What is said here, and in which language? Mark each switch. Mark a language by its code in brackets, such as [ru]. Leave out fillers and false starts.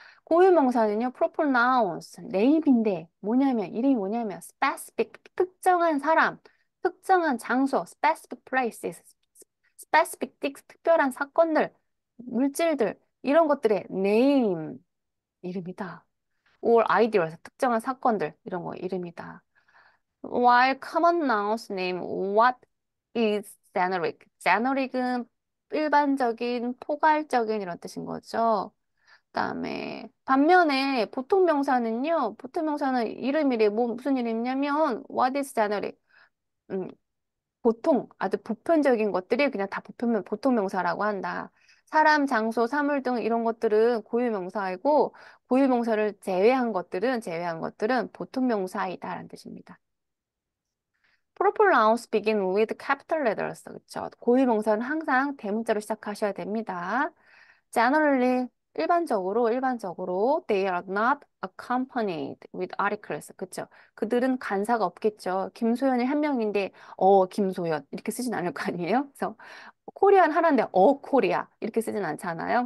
[ko] 고유명사는요, proper nouns, 네임인데, 이름이 뭐냐면, specific, 특정한 사람, 특정한 장소, [en] specific places, specific things, [ko] 특별한 사건들, 물질들, 이런 것들의 name, 이름이다. or ideas, 특정한 사건들, 이런 거 이름이다. [en] While common nouns name what is generic. [ko] generic은 일반적인, 포괄적인 이런 뜻인 거죠. 그다음에 반면에 보통 명사는 이름이래. 무슨 이름이냐면 [en] what is generic. [ko] 음, 보통 아주 보편적인 것들이 그냥 다 보통 명사라고 한다. 사람, 장소, 사물 등 이런 것들은 고유 명사이고 고유 명사를 제외한 것들은 보통 명사이다라는 뜻입니다. [en] Proper nouns begin with capital letters. [ko] 그렇죠? 고유 명사는 항상 대문자로 시작하셔야 됩니다. [en] Generally, [ko] 일반적으로 [en] they are not accompanied with articles. [ko] 그렇죠? 그들은 간사가 없겠죠. 김소연이 한 명인데 김소연 이렇게 쓰진 않을 거 아니에요? 그래서 코리안 하나인데 코리아 이렇게 쓰진 않잖아요.